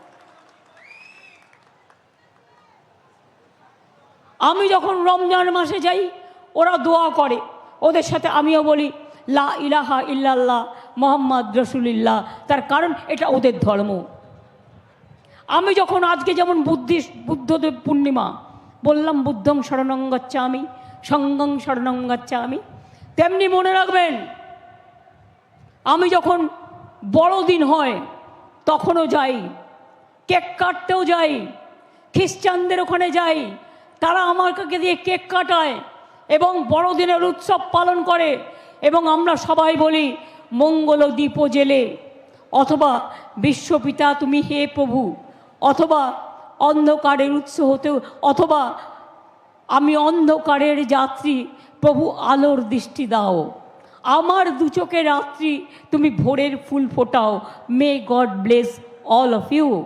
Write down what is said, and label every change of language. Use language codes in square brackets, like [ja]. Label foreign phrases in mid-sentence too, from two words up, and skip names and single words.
[bn] আমি যখন রমজান মাসে যাই ওরা দোয়া করে, ওদের সাথে আমিও বলি [ar] لا إله إلا الله محمد رسول الله, [bn] তার কারণ এটা ওদের ধর্ম। আমি যখন আজকে যেমন বুদ্ধদেব পূর্ণিমা বললাম [pi] বুদ্ধং শরণং গচ্ছামি সঙ্গং শরণং গাচ্ছামি। [bn] তেমনি মনে রাখবেন, আমি যখন বড়দিন হয় তখনও যাই, কেক কাটতেও যাই, খ্রিস্টানদের ওখানে যাই, তারা আমাকে দিয়ে কেক কাটায় এবং বড়দিনের উৎসব পালন করে এবং আমরা সবাই বলি মঙ্গল দীপ জেলে, অথবা বিশ্বপিতা তুমি হে প্রভু, অথবা অন্ধকারের উৎস হতেও, অথবা আমি অন্ধকারের যাত্রী প্রভু আলোর দৃষ্টি দাও, আমার দু চোখের রাত্রি তুমি ভোরের ফুল ফোটাও, [en] May God bless all of you.